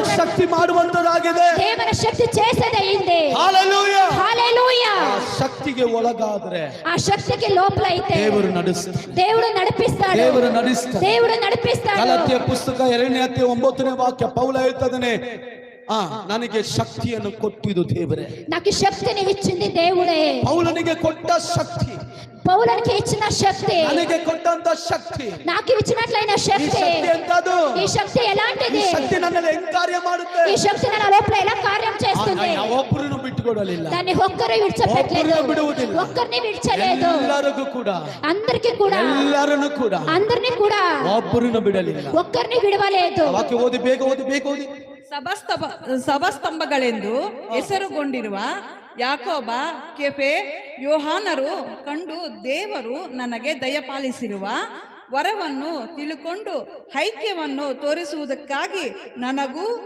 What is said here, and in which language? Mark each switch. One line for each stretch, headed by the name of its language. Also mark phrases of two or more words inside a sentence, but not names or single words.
Kannada: శక్తి ಮಾಡುವಂತದಾಗಿದೆ. ದೇವರ ಶಕ್ತಿ చేసేదయింది.
Telugu: హల్లెలూయా. హల్లెలూయా.
Kannada: ಆ ಶಕ್ತಿಗೆ ಒಳಗಾದ್ರೆ ಆ ಶಕ್ತಿಗೆ ಲೋಪಲೈತೆ ದೇವರು ನಡೆಸ್ತಾನೆ.
Telugu: దేవుడు నడిపిస్తాడు.
Kannada: ದೇವರು ನಡೆಸ್ತಾನೆ.
Telugu: దేవుడు నడిపిస్తాడు.
Kannada: ಗಲಾತ್ಯ ಪುಸ್ತಕ 2ನೇ ಅಧ್ಯಾಯ 9ನೇ ವಾಕ್ಯ ಪೌಲ ಹೇಳ್ತಾನೆ, ನನಗೆ ಶಕ್ತಿಯನ್ನು ಕೊಟ್ಟಿದ್ದು ದೇವರೇ.
Telugu: నాకు శక్తిని ఇచ్చింది దేవుడే.
Kannada: ಪೌಲನಿಗೆ ಕೊಟ್ಟ ಶಕ್ತಿ,
Telugu: పౌలునికి ఇచ్చిన శక్తి,
Kannada: ನನಗೆ ಕೊಟ್ಟಂತ ಶಕ್ತಿ,
Telugu: నాకు ఇచ్చినట్లయిన
Kannada: ಈ
Telugu: శక్తి.
Kannada: ಶಕ್ತಿ ಎಂತದು?
Telugu: ఈ శక్తి ఎలాంటిది?
Kannada: ಈ ಶಕ್ತಿ ನನ್ನಲ್ಲಿ ಹೆಂಗ್ ಕಾರ್ಯ ಮಾಡುತ್ತೆ?
Telugu: ఈ శక్తి నా లోపల ఎలా కార్యం చేస్తుంది?
Kannada: ಒಬ್ಬರನ್ನು ಬಿಟ್ಟುಕೊಡಲಿಲ್ಲ,
Telugu: దాన్ని ఒక్కరు విడిచిపెట్టలేదు,
Kannada: ಒಬ್ಬರನ್ನು ಬಿಡುವುದಿಲ್ಲ,
Telugu: ఒక్కరిని విడిచలేదు.
Kannada: ಎಲ್ಲರಿಗೂ ಕೂಡ,
Telugu: అందరికి కూడా,
Kannada: ಎಲ್ಲರನ್ನು ಕೂಡ,
Telugu: అందరిని కూడా
Kannada: ಒಬ್ಬರನ್ನು ಬಿಡಲಿಲ್ಲ.
Telugu: ఒక్కరిని విడవలేదు.
Kannada: ವಾಕ್ಯ ಓದಿ, ಬೇಗ ಓದಿ, ಬೇಗ ಓದಿ. ಸಭಾಸ್ತಂಭಗಳೆಂದು ಹೆಸರುಗೊಂಡಿರುವ ಯಾಕೋಬ, ಕೆಫೆ, ಯೋಹಾನರು ಕಂಡು ದೇವರು ನನಗೆ ದಯಪಾಲಿಸಿರುವ ವರವನ್ನು ತಿಳುಕೊಂಡು ಐಕ್ಯವನ್ನು ತೋರಿಸುವುದಕ್ಕಾಗಿ ನನಗೂ